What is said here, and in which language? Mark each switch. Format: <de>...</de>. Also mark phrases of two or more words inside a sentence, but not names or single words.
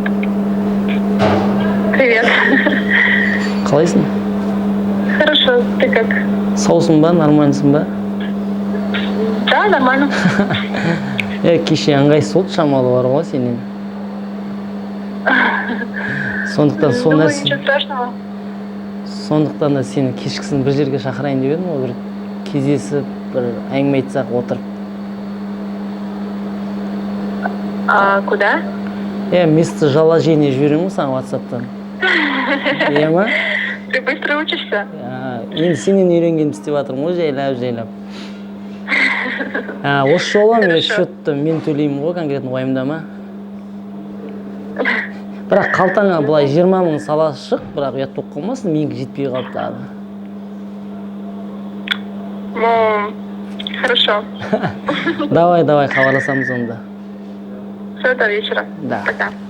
<ru>Привет.</ru> <kk>Қалайсың?</kk> <ru>Хорошо, ты как?</ru> <kk>Саусың ба, нормальсың ба?</kk> <ru>Да, нормально.</ru> <kk>Кеше ыңғайсыз болды, шамалы бар ғой сенен. Сондықтан сол</kk> <ru>Думаю,</ru> <kk>нәрсе.</kk> <ru>ничего страшного.</ru> <kk>Сондықтан да сені кешкісін бір жерге шақырайын деп едім, бір кездесіп, бір әңгіме айтсақ отырып.</kk> <ru>А куда? Место жоложения</ru> <kk>жіберемін саған WhatsApp-тан. Иә ма?</kk> <ru>Ты быстро учишься?</ru> <kk>Енді сенен үйренгенімді істеп жатырмын ғой, жайлап. Осы жолы мен счетты мен төлеймін ғой, конкретно уайымдама. Бірақ қалтаңа былай 20 мың сала шық, бірақ ұят болып қалмасын, менікі жетпей қалыпты.</kk> <ru>Хорошо.</ru> <kk>Давай, хабарласамыз онда.</kk> <ru>Все, до вечера. Да. Пока.</ru>